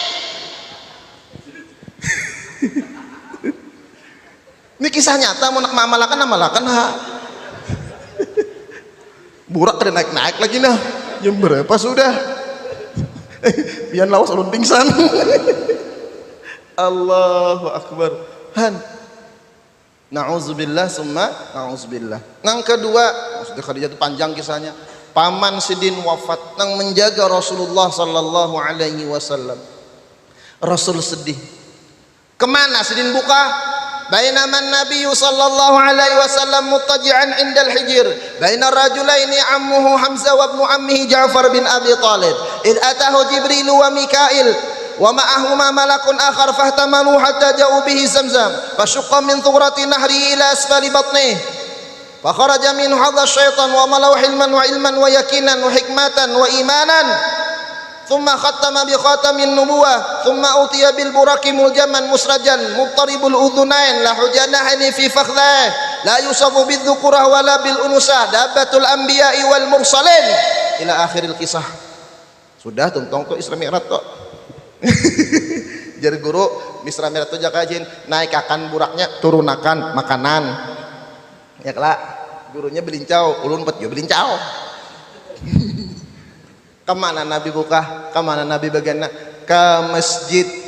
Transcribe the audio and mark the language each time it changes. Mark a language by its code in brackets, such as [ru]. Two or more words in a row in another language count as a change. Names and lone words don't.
[bjn] ini kisah nyata mau nak malakan ha burak kada naik lagi nah jam berapa sudah pian lawas ulun pingsan [ar] الله أكبر [bjn] han [ar] نعوذ بالله ثم نعوذ بالله [bjn] nang kedua maksudnya Khadijah itu panjang kisahnya paman sidin wafat nang menjaga Rasulullah [ar] صلى الله عليه وسلم [bjn] Rasul sedih kemana sidin buka [ar] بينما النبي صلى الله عليه وسلم متكئا عند الحجر بين رجلين عمه حمزة وابن عمه جعفر بن أبي طالب إذ أتاه جبريل وميكائيل ومعهما ملك آخر فاحتملوه حتى جاءوا به زمزم فشق من ثغرة نحره إلى أسفل بطنه فأخرج منه الشيطان وملأه حلما وعلما ويقينا وحكمة وإيمانا ثم ختم بخاتم النبوة ثم أوتي بالبراق ملجما مسرجا مضطرب الأذنين لا حجناين في فخذيه لا يوصف بالذكورة ولا بالأنوثة دابة الأنبياء والمرسلين إلى آخر القصة [bjn] sudah tuntong tuh Isra Mi'raj tuh jadi guru Isra Mi'raj tuh jakajin naik akan buraknya turunakan makanan ya kelak gurunya belincau ulun pet juga belincau kemana Nabi buka kemana Nabi bagaimana ke masjid